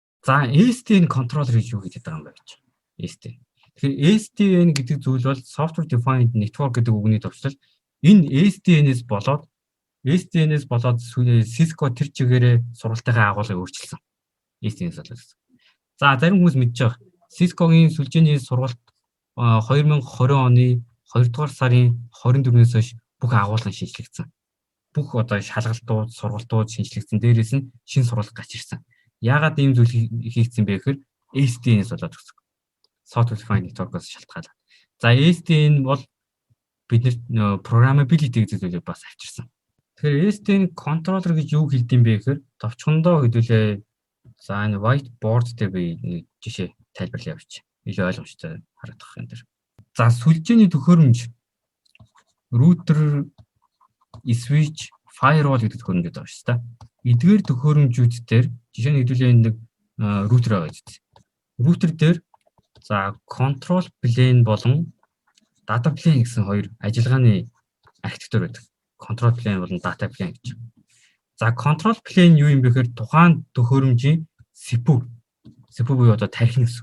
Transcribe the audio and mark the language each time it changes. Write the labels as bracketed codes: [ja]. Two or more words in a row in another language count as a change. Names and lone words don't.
[mn] За [en] SDN controller [mn] гэж юу гэдэг юм бэ гэж. SDN. Тэгэхээр SDN гэдэг зүйл бол [en] software defined network [mn] гэдэг үгний төвчлөл. Энэ SDN-ээс болоод Cisco тэр чигээрээ сургалтынхаа агуулгыг өөрчилсөн. SDN-ээс болоод. За зарим хүмүүс мэдж байгаа. Cisco-гийн сүлжээний сургалт 2020 оны 2 дугаар сарын 24-өөс хойш бүх агуулгын шинжлэгдсэн. Бүх одоо шалгалтууд, сургалтууд шинжлэгдсэн. Дээрээс нь шинэ сургалт гарч ирсэн. Яагаад ийм зүйл хийгдсэн бэ гэхээр SDN-ээс болоод гэсэн. [en] Software defined network-оос [mn] шалтгаалаад. За SDN бол биднэрт programmability гэдэг зүйлийг бас авчирсан. Тэгэхээр [en] SDN controller [mn] гэж юу хэлдэм бэ гэхээр товчхондоо хэдүүлээ за энэ whiteboard дээр би нэг жишээ тайлбарлая явууч. Илүү ойлгомжтой харагдах юм дээр. За сүлжээний төхөөрөмж [en] router, switch, firewall [mn] гэдэг төхөөрөмжүүд байгаа шүү дээ. Эдгээр төхөөрөмжүүд дээр жишээ нь хэдүүлээ нэг router байгаа гэж. Router дээр за [en] control plane [mn] болон [en] data plane [mn] гэсэн хоёр ажиллагааны архитектур байдаг. [en] Control plane [mn] болон [en] data plane [mn] гэж. За [en] control plane [mn] юу юм бэ гэхээр тухайн төхөөрөмжийн CPU буюу одоо тархин гэсэн.